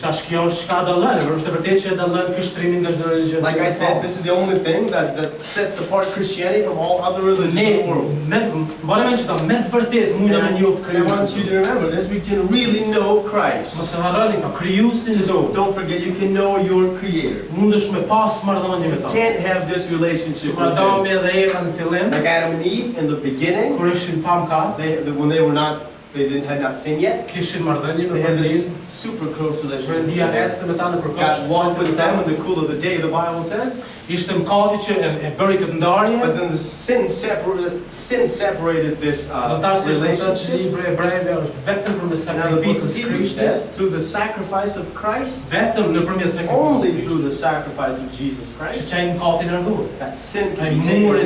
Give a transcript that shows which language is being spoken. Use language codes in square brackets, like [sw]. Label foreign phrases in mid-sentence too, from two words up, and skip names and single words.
[en] Like I said, this is the only thing that sets apart Christianity from all other religions in the world. And I want you to remember this, we can really know Christ. Just don't forget, you can know your Creator. [sq] mundesh me pas marrëdhënie me [en] You [sq] ta. [en] can't have this relationship [sq] Sikur [en] with [sq] Adami [en] them. [sq] dhe Eva në fillim, [en] Like Adam and Eve in the beginning, [sq] kur ishin pa mëkat, [en] when they had not sinned yet, [sq] kishin marrëdhënie me [en] they had this [sq] Perëndin. [en] super close relationship with [sq] Perëndia [en] them. [sq] ecste me ta në përkatës. [en] God walked with them in the cool of the day, the Bible says. [sq] Ishte mëkati që e bëri këtë ndarje. [en] But then the sin separated this relationship. Now the book of Hebrews says, through the sacrifice of Christ, only through the sacrifice of Jesus Christ, that sin can be taken away.